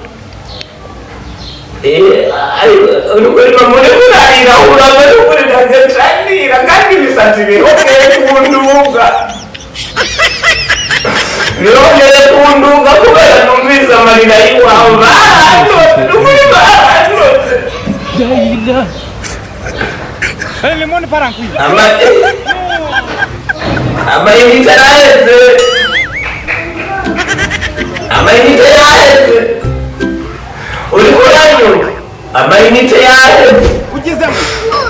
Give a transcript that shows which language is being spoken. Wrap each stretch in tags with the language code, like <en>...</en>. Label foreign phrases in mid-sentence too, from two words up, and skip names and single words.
<rn>urugorima muri burarira urabona ukuri ndagacanira kandi ibisatsi birongeye kunduga kubera numvise amarira y'iwawe barandoze ukuri barandoze</rn> <fr>Le monde part en couille.</fr> <rn>Amayinite araheze uriko uranyumva amayinite yaheze</rn>